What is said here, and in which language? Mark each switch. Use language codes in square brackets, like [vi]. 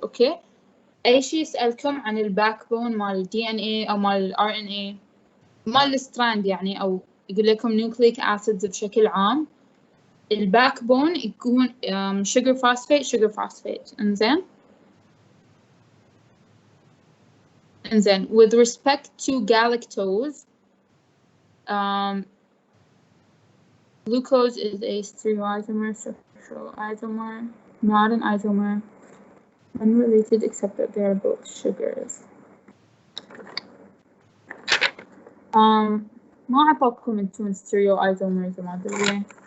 [ar] أوكي أي شيء يسألكم عن الباك بون مال ال DNA أو مال ال RNA مال الستراند يعني، أو يقول لكم nucleic acids بشكل عام، الباك بون يكون sugar phosphate. [en] إنزين with respect to galactose glucose is a stereoisomer, structural isomer, not an isomer, unrelated except that they are both sugars. [ar] ما أعطاكم انتون stereoisomers ما أدري.